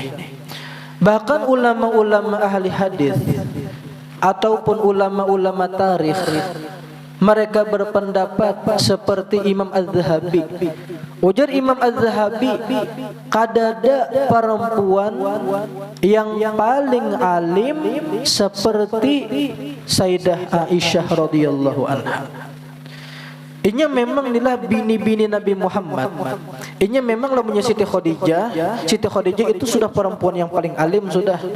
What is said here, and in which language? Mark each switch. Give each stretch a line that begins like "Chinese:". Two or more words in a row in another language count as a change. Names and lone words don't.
Indonesian: Bahkan ulama-ulama ahli hadis ataupun ulama-ulama tarikh, mereka berpendapat seperti Imam Az-Zahabi. Ujar Imam Az-Zahabi, kadada perempuan yang paling alim seperti Sayyidah Aisyah
Arabic: رضي الله عنها.
Indonesian: Inya memang inilah bini-bini Nabi Muhammad. Inya memang lamunya Siti Khadijah. Siti Khadijah itu sudah perempuan yang paling alim sudah.